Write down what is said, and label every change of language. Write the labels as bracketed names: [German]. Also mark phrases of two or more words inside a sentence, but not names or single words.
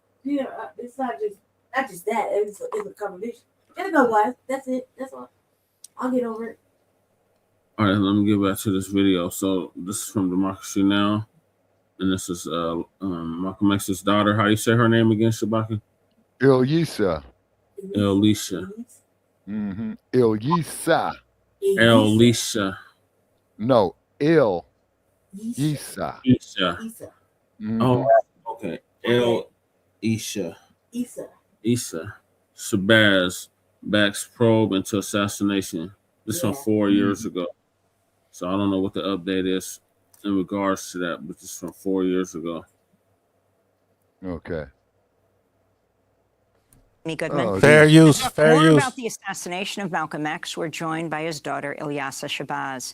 [English] Yeah, it's not just that. It's a combination. Just know why. That's it. That's all. I'll get over it. All right, let me get back to this video. So this is from Democracy Now! And this is Malcolm X's daughter. How you say her name again, Shabaka? Ilyasah. Ilyasah. Ilyasah. Ilyasah. No, Ilyasah. Isha. Oh, okay. Ilyasah. Issa. Shabazz, Bacc's probe into assassination. This from 4 years ago. So I don't know what the update is in regards to that, but this is from 4 years ago. Okay. Goodman. Fair use. Fair More use. about the assassination of Malcolm X, we're joined by his daughter, Ilyasah Shabazz.